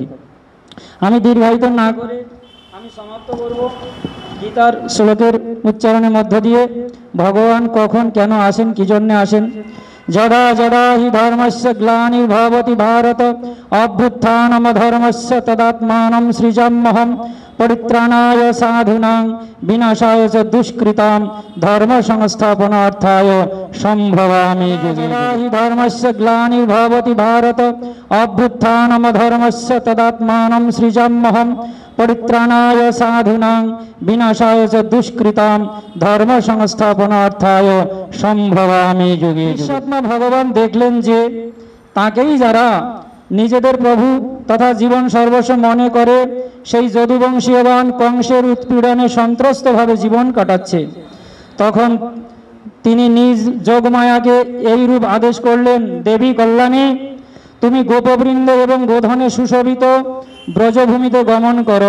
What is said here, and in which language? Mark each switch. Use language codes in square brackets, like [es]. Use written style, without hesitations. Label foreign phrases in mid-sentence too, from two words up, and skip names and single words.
[bn] আমি দীর্ঘায়িত না করে আমি সমাপ্ত করব গীতার শ্লোকের উচ্চারণের মধ্য দিয়ে। ভগবান কখন কেন আসেন, কি জন্য আসেন? [sa] যদা যদা হি ধর্মস্য গ্লানির্ভবতি ভারত অভ্যুত্থানম ধর্মস্য তদাত্মানম সৃজাম্যহম পরিত্রাণায় সাধুনাং বিনাশায় চ দুষ্কৃতাম ধর্ম সংস্থাপনার্থায় সম্ভবামি যুগে যুগে। ধর্মস্য গ্লানির্ভবতি ভারত অভ্যুত্থানম ধর্মস্য তদাত্মানম সৃজাম্যহম পরিত্রাণায় সাধুনাং বিনাশায় চ দুষ্কৃতাম ধর্ম সংস্থাপনার্থায় সম্ভবামি যুগে যুগে। [bn] ভগবান দেখলেন যে তাকেই যারা নিজেদের প্রভু তথা জীবন সর্বস্ব মনে করে সেই যদুবংশীয়বান কংসের উৎপীড়নে সন্ত্রস্তভাবে জীবন কাটাচ্ছে, তখন তিনি নিজ যোগমায়াকে এই রূপ আদেশ করলেন, দেবী কল্যাণী, তুমি গোপবৃন্দ এবং গোধনে সুশোভিত ব্রজভূমিতে গমন করো।